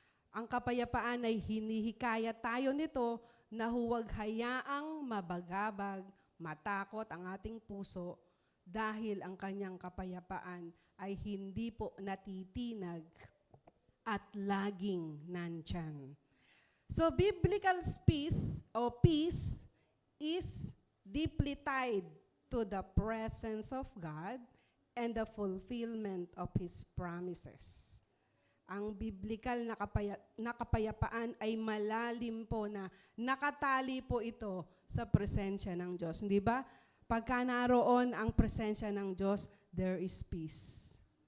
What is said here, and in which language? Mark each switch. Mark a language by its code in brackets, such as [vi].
[tl] Ang kapayapaan ay hinihikaya tayo nito na huwag hayaang mabagabag, matakot ang ating puso dahil ang kanyang kapayapaan ay hindi po natitinag at laging nandyan. [en] So biblical peace o peace is deeply tied to the presence of God and the fulfillment of His promises. [tl] Ang biblical na kapayapaan ay malalim po na nakatali po ito sa presensya ng Diyos. Hindi ba? Pagka naroon ang presensya ng Diyos, [en] there is peace.